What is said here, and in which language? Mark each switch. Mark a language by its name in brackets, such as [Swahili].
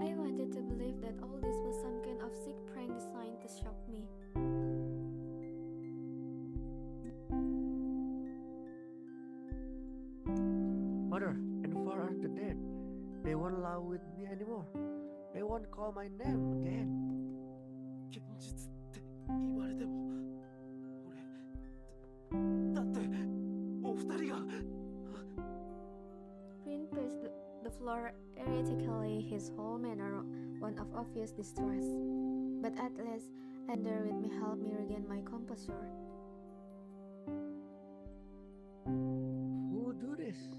[English] I wanted to believe that all this was some kind of sick prank designed to shock me. Mother and father are dead. They won't allow with me anymore. They won't call my name again. [Japanese] 現実って言われても俺だってお二人が。 [English] Finn paced the floor erratically, his whole manner one of obvious distress. But at least, Ender with me helped me regain my composure. Who would do this?